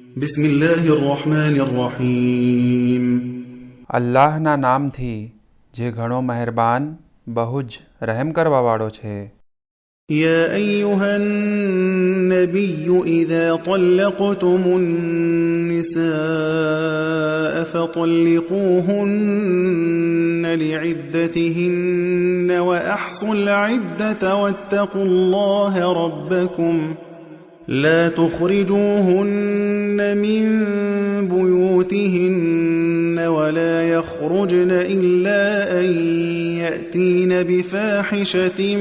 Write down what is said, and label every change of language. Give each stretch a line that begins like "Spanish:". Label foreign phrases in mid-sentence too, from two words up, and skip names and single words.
Arabic: بسم الله الرحمن الرحيم
Gujarati: અલ્લાહના નામથી જે ઘણો મહેરબાન બહુ જ રહેમ કરવાવાળો છે.
Arabic: يا أيها النبي إذا طلقتم النساء فطلقوهن لعدتهن وأحصوا العدة واتقوا الله ربكم لا تخرجوهن من بيوتهن ولا يخرجن إلا أن يأتين بفاحشة